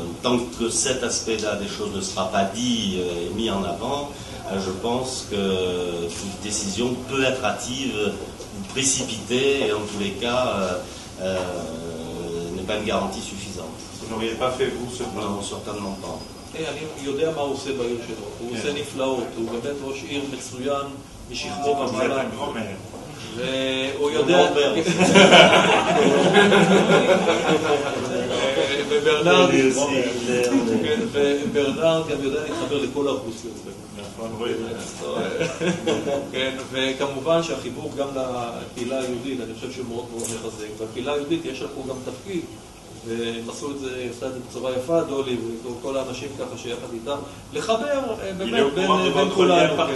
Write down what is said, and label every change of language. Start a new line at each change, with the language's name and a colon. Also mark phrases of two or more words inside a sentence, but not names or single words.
French: Tant que cet aspect-là des choses ne sera pas dit et mis en avant, je pense que toute décision peut être hâtive ou précipitée, et en tous les cas n'est pas une garantie suffisante. Vous n'auriez pas fait vous ce plan? Non, certainement pas.
Hebrew: אני יודע מה הוא עושה בעיר שלו, הוא עושה נפלאות, הוא באמת ראש עיר מצוין משכמו ומעלה, והוא יודע, וברנרד גם יודע להתחבר לכל האוכלוסיות, וכמובן שהחיבור גם לקהילה היהודית, אני חושב שהוא מאוד מאוד מחזק, והקהילה היהודית יש לה פה גם תפקיד, והם עשו את זה, עשתה את זה בצורה יפה, דולי וכל האנשים ככה שיחד איתם, לחבר באמת בין כולנו.